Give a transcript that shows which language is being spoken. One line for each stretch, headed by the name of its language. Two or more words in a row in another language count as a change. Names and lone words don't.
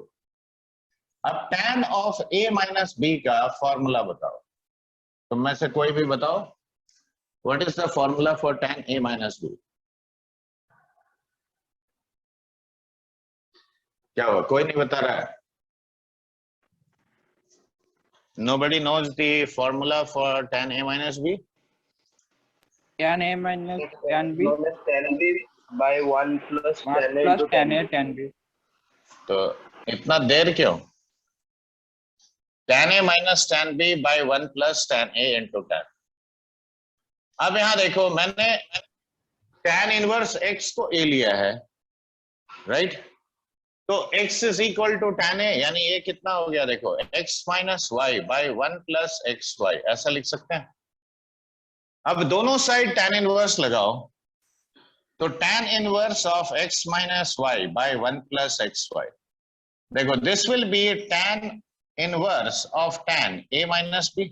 English: अब tan of a minus b
Hindi: का फॉर्मूला बताओ, तुम में से कोई भी बताओ,
English: what is the formula for tan a minus b.
Hindi: क्या हुआ, कोई नहीं बता रहा है?
English: Nobody knows the formula for tan a minus b? tan a minus tan b tan b by 1 plus 1 tan a plus into tan a tan b।
Hindi: तो इतना देर क्यों,
English: tan a minus tan b by 1 plus tan a into tan।
Hindi: अब यहां देखो मैंने
English: tan inverse x
Hindi: को a लिया है, राइट, तो
English: x is equal to tan a,
Hindi: यानी ये कितना हो गया, देखो
English: x minus y by 1 plus x y,
Hindi: ऐसा लिख सकते हैं। अब दोनों साइड
English: tan inverse
Hindi: लगाओ, तो
English: tan inverse of x minus y by 1 plus x y, देखो this will be tan inverse of tan a minus b.